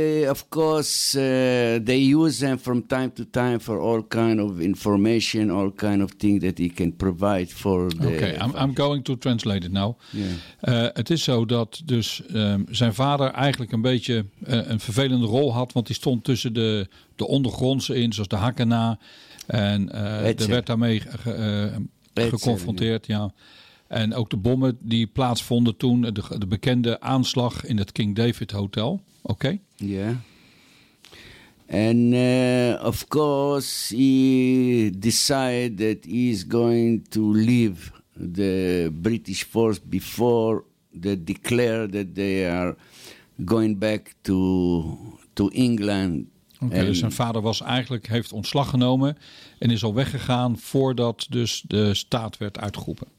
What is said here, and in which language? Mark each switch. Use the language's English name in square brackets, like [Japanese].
[English] Of course, they use them from time to time for all kind of information, all kind of thing that he can provide for the... Okay, I'm going to translate it now. Yeah. [Dutch] Het is zo dat dus zijn vader eigenlijk een beetje een vervelende rol had, want hij stond tussen de ondergrondse in, zoals de Hakana. En er werd daarmee geconfronteerd, ja. En ook de bommen die plaatsvonden toen, de bekende aanslag in het King David Hotel. Oké. Okay. Ja. [English] En of course he decided that he is going to leave the British force before they declare that they are going back to England. [Dutch] Oké, okay, dus zijn vader was eigenlijk heeft ontslag genomen en is al weggegaan voordat dus de staat werd uitgeroepen.